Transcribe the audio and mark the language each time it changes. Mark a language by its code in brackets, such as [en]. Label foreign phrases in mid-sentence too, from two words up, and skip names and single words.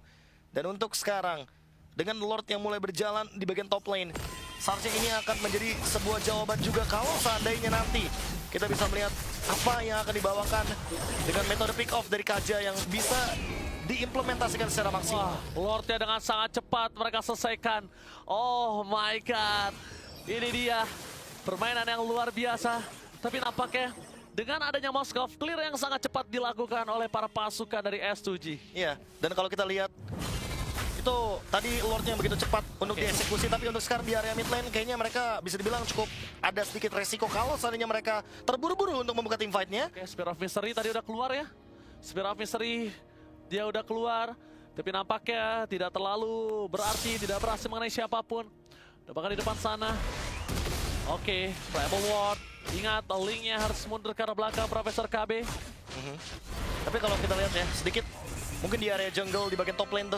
[id] Dan untuk sekarang, dengan Lord yang mulai berjalan di bagian [en] top lane, [id] seharusnya ini akan menjadi sebuah jawaban juga kalau seandainya nanti kita bisa melihat apa yang akan dibawakan dengan metode [en] pick off [id] dari Kaja yang bisa diimplementasikan secara maksimal. Lordnya dengan sangat cepat mereka selesaikan. [en] Oh my god. [id] Ini dia permainan yang luar biasa. Tapi nampaknya dengan adanya Moskov, clear yang sangat cepat dilakukan oleh para pasukan dari S2G. Iya, dan kalau kita lihat itu tadi Lordnya begitu cepat untuk dieksekusi, tapi untuk sekarang di area [en] mid lane [id] kayaknya mereka bisa dibilang cukup ada sedikit resiko kalau seandainya mereka terburu-buru untuk membuka [en] team fight- [id] nya. Oke, Spear of Mystery tadi udah keluar ya. Spear of Mystery dia udah keluar, tapi nampaknya tidak terlalu berarti, tidak berhasil mengenai siapapun. Udah bahkan di depan sana. Oke, Rebel Ward. Ingat, linknya harus mundur ke arah belakang Profesor KB. Tapi kalau kita lihat ya, sedikit mungkin di area jungle di bagian [en] top lane [id] tuh.